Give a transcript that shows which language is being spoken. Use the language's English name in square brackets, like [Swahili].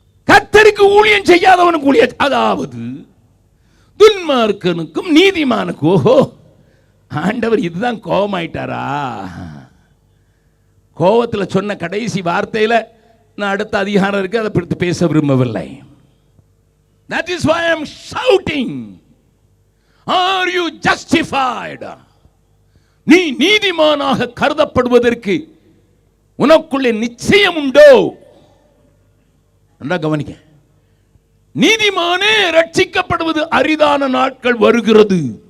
[Tamil] கர்த்தருக்கு ஊழியம் செய்யாதவனுக்கு ஊழியம், அதாவது துன்மார்க்கனுக்கும் நீதிமானுக்கும். ஓஹோ, ஆண்டவர் இதுதான் கோபமாயிட்டாரா? கோபத்தில் சொன்ன கடைசி வார்த்தையில் நான் அடுத்த அதிகாரம் இருக்கு, அதை பற்றி பேச விரும்பவில்லை. [English] That is why I am shouting. Are you justified? [Tamil] நீ நீதிமானாக கருதப்படுவதற்கு உனக்குள்ளே நிச்சயம் உண்டோ? நல்லா கவனிக்க. நீதிமானே ரட்சிக்கப்படுவது அரிதான நாட்கள் வருகிறது.